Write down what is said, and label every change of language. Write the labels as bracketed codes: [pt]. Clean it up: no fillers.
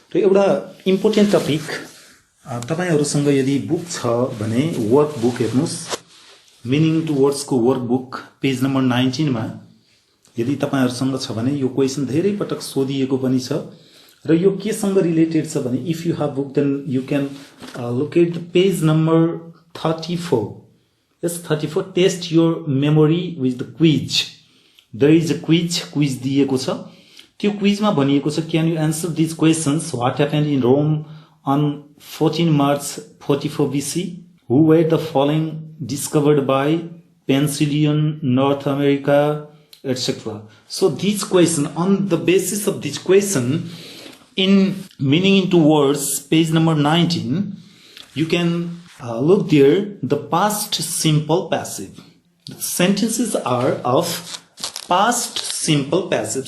[ne] र एउटा important topic तपाईहरुसँग यदि बुक छ भने वर्क बुक हेर्नुस्, मिनिङ टु वर्ड्स को वर्क बुक पेज नम्बर 19 मा यदि तपाईहरुसँग छ भने यो क्वेशन धेरै पटक सोधिएको पनि छ र यो केसँग रिलेटेड छ भने if you have book then you can locate the page number 34। [en] यस 34 test your memory with the quiz. There is a quiz दिएको छ। त्यो क्विजमा भनिएको छ can you answer this questions what happened in Rome on 14 March 44 BC, who were the following discovered by Penicillium, North America, etc. So these question, on the basis of this question, in meaning into words, page number 19, you can look there the past simple passive. The sentences are of past simple passive.